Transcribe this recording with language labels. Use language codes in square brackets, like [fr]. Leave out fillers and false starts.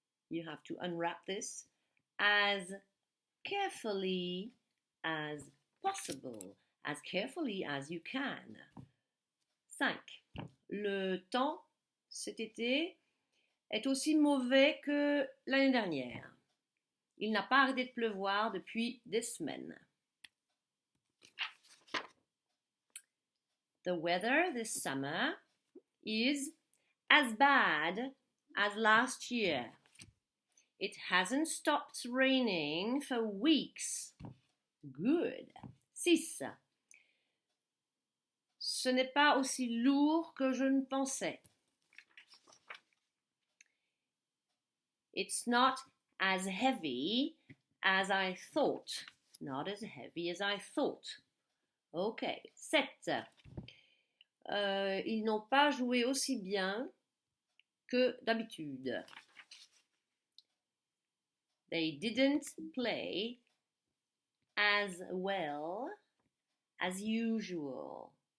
[en] You have to unwrap this as carefully as possible. As carefully as you can. 5. [fr] Le temps cet été est aussi mauvais que l'année dernière. Il n'a pas arrêté de pleuvoir depuis des semaines. [en] The weather this summer is as bad as last year. It hasn't stopped raining for weeks. Good. 6. [fr] Ce n'est pas aussi lourd que je ne pensais. [en] It's not as heavy as I thought. Not as heavy as I thought. Ok. 7. [fr] Ils n'ont pas joué aussi bien que d'habitude. [en] They didn't play as well as usual.